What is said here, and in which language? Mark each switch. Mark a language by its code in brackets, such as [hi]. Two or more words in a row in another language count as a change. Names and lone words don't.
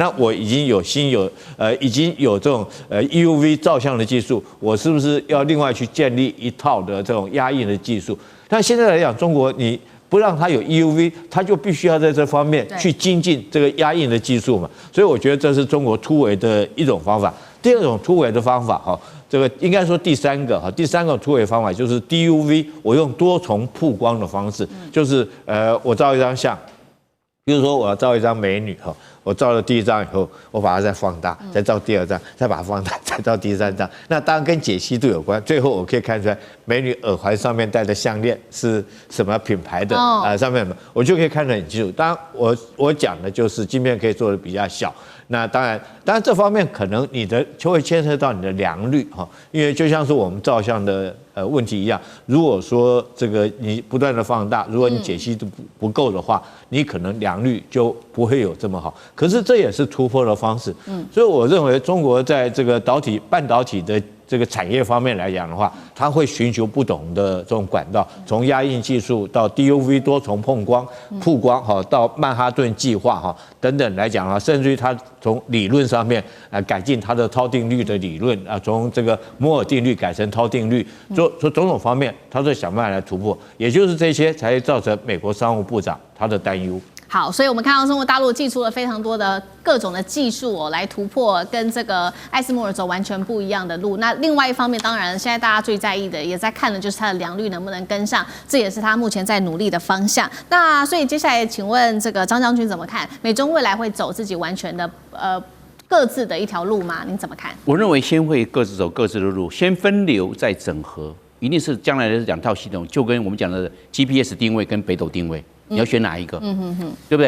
[zh] 那我已經有這種EUV 照相的技術，我是不是要另外去建立一套的這種壓印的技術？但現在來講，中國你不讓它有 EUV， 它就必須要在這方面去精進這個壓印的技術嘛。所以我覺得這是中國突圍的一種方法。第二種突圍的方法哈，這個應該說第三個突圍方法就是 DUV， 我用多重曝光的方式，就是我照一張相，比如說我要照一張美女哈，我照了第一張以後，我把它再放大，再照第二張，再把它放大，再照第三張。那當然跟解析度有關，最後我可以看出來美女耳環上面戴的項鏈是什麼品牌的上面我就可以看得很清楚。當然我講的就是晶片可以做的比較小。那當然這方面可能你的就會牽涉到你的良率哈，因為就像是我們照相的問題一樣，如果說這個你不斷的放大，如果你解析度不夠的話，你可能良率就不會有這麼好。可是這也是突破的方式，所以我認為中國在這個半導體的這個產業方面來講的話，它會尋求不同的這種管道，從壓印技術到 DUV 多重曝光哈，到曼哈頓計劃哈等等來講啊，甚至於它從理論上面改進它的超定律的理論啊，從這個摩爾定律改成超定律，說種種方面，它都想辦法來突破，也就是這些才造成美國商務部長他的擔憂。好，所以我們看到中國大陸祭出了非常多的各種的技術來突破跟這個艾斯摩爾走完全不一樣的路。那另外一方面，當然現在大家最在意的，也在看的就是它的良率能不能跟上，這也是他目前在努力的方向。那所以接下來，請問這個張將軍怎麼看？美中未來會走自己完全的各自的一條路嗎？您怎麼看？我認為先會各自走各自的路，先分流再整合，一定是將來的兩套系統，就跟我們講的 GPS 定位跟北斗定位。你要選哪一個？對不對？